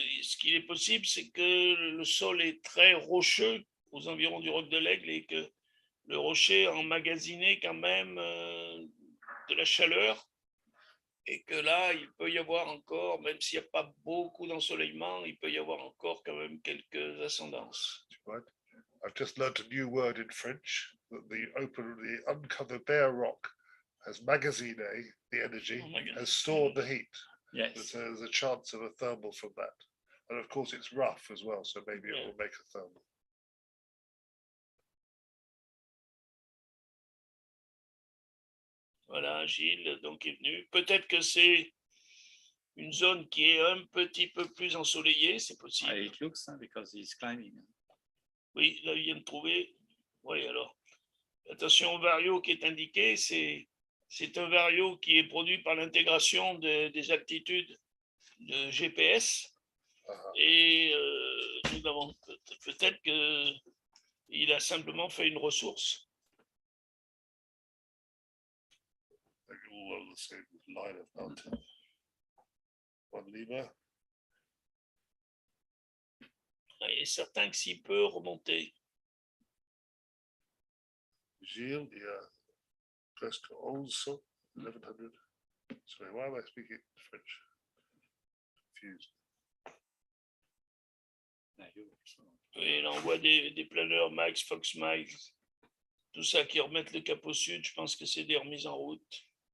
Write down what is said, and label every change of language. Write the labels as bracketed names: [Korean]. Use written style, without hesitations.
[French] ce qu'il est possible, c'est que le sol est très rocheux aux environs du roc de l'Aigle et que le rocher a emmagasiné quand même de la chaleur et que là, il peut y avoir encore, même s'il n'y a pas beaucoup d'ensoleillement, il peut y avoir encore quand même quelques ascendances. [English] Right? I've just learnt a new word in French, that the uncovered bare rock has magasiné the energy, has stored the heat. Yes. So there's a chance of a thermal from that. And of course it's rough as well, so maybe it will make a thermal. [French] Voilà, Gilles donc est venu. Peut-être que c'est une zone qui est un petit peu plus ensoleillée, c'est possible. [English] It looks because he's climbing. [French] Oui, là, il vient de trouver. Oui, alors, attention au vario qui est indiqué, c'est un vario qui est produit par l'intégration des altitudes de GPS. Et nous avons peut-être qu'il a simplement fait une ressource. [English] All on the same line of mountain. One lever. [French] Il est certain que s'il peut remonter. Gilles, yeah, presque 1100, 1100. [English] Sorry, why am I speaking French? Confused. [French] Et là, on voit des planeurs Max, Fox Max, tout ça qui remettent le cap au sud. Je pense que c'est des remises en route.